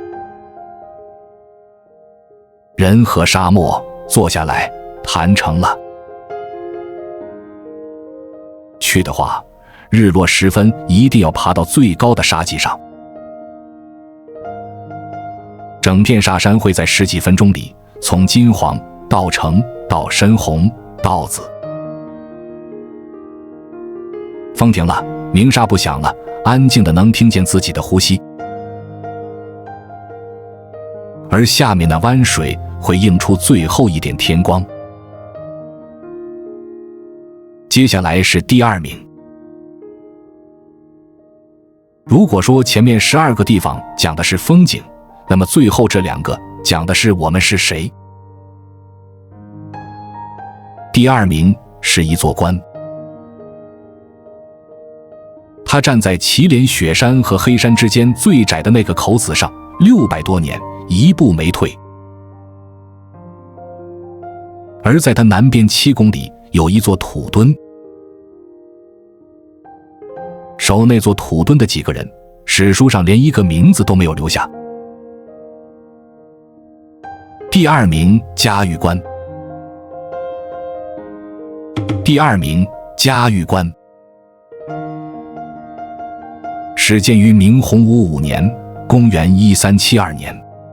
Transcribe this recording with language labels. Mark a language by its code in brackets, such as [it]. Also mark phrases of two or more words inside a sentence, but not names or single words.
[zh] 人和沙漠坐下來談成了。去的話，日落时分一定要爬到最高的沙脊上。整片沙山會在十幾分鐘裡，從金黃到橙到深紅到紫。風停了，鳴沙不響了，安靜的能聽見自己的呼吸。而下面那灣水會映出最後一點天光。接下來是第二名。如果說前面12个地方講的是風景，那麼最後這2個講的是我們是誰。第二名是一座關，它站在祁連雪山和黑山之間最窄的那個口子上，600多年一步沒退。而在它南邊7公里有一座土墩，守那座土墩的幾個人，史書上連一個名字都沒有留下。第二名嘉峪關，第二名嘉峪關，始建於明洪武5年，公元1372年。